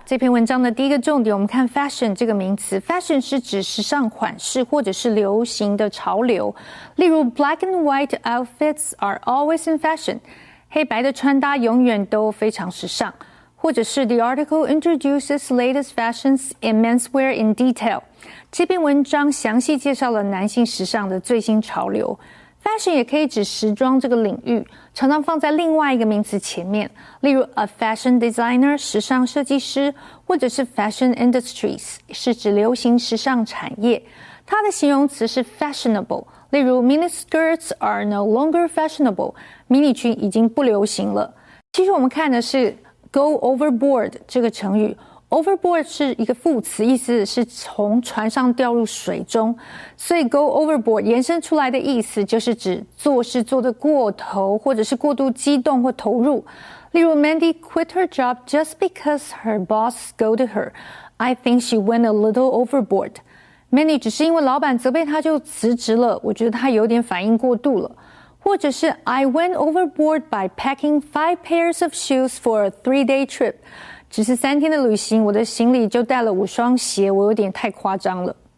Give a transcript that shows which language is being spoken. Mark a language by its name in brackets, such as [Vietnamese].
[Chinese] 这篇文章的第一个重点，我们看 fashion 这个名词。fashion 是指时尚款式或者是流行的潮流。例如 [English] black and white outfits are always in fashion. [Chinese] 黑白的穿搭永远都非常时尚。或者是 [English] the article introduces latest fashions in menswear in detail. [Chinese] 这篇文章详细介绍了男性时尚的最新潮流。 Fashion 也可以指时装这个领域，常常放在另外一个名词前面，例如 [English] a fashion designer [Chinese] 时尚设计师，或者是 [English] fashion industries [Chinese] 是指流行时尚产业。它的形容词是 fashionable， 例如 [English] mini skirts are no longer fashionable， [Chinese] 迷你裙已经不流行了。其实我们看的是 go overboard 这个成语。 Overboard 是一个副词，意思是从船上掉入水中，所以 go overboard 延伸出来的意思就是指做事做得过头，或者是过度激动或投入。例如 [English] Mandy quit her job just because her boss scolded her. I think she went a little overboard. [Chinese] Mandy 只是因为老板责备她就辞职了，我觉得她有点反应过度了。或者是 [English] I went overboard by packing 5 pairs of shoes for a 3-day trip. [Chinese] 只是3天的旅行，我的行李就带了5双鞋，我有点太夸张了。